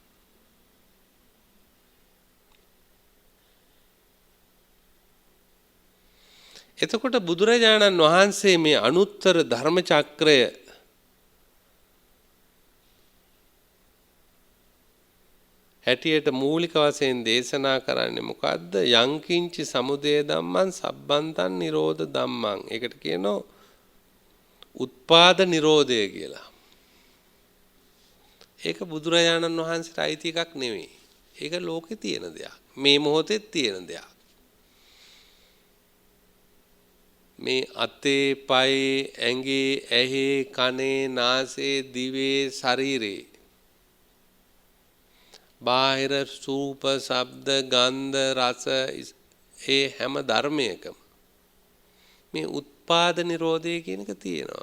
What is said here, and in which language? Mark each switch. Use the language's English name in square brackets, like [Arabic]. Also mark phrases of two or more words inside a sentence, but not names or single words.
[Sinhala] එතකොට බුදුරජාණන් වහන්සේ මේ අනුත්තර ධර්ම චක්‍රය හැටියට මූලික වශයෙන් දේශනා කරන්නේ මොකද්ද? [Pali] යංකින්චි සමුදය ධම්මං සබ්බන්තං නිරෝධ ධම්මං. [Sinhala] ඒකට කියනවා උත්පාද නිරෝධය කියලා. ඒක බුදුරජාණන් වහන්සේට අයිති එකක් නෙවෙයි. ඒක ලෝකේ තියෙන දෙයක්. මේ මොහොතේ තියෙන දෙයක්. මේ අතේ, පයේ, ඇඟේ, ඇහි, කනේ, නාසයේ, දිවේ, ශරීරේ බාහිර රූප, ශබ්ද, ගන්ධ, රස ඒ හැම ධර්මයකම මේ උත්පාද නිරෝධය කියන එක තියෙනවා.